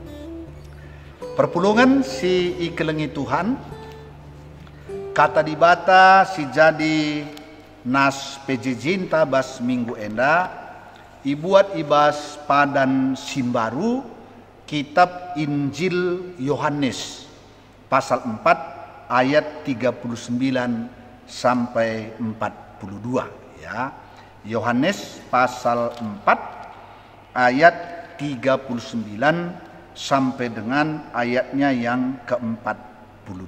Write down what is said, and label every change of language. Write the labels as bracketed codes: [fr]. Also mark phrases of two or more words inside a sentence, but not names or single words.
[btx] Perpulungan si ikelengi Tuhan, kata dibata si jadi nas PJJ bas minggu enda, ibuat ibas padan simbaru kitab Injil Yohanes pasal 4 ayat 39 sampai 42 ya. [id] Yohanes pasal 4 ayat 39 sampai dengan ayatnya yang ke-42.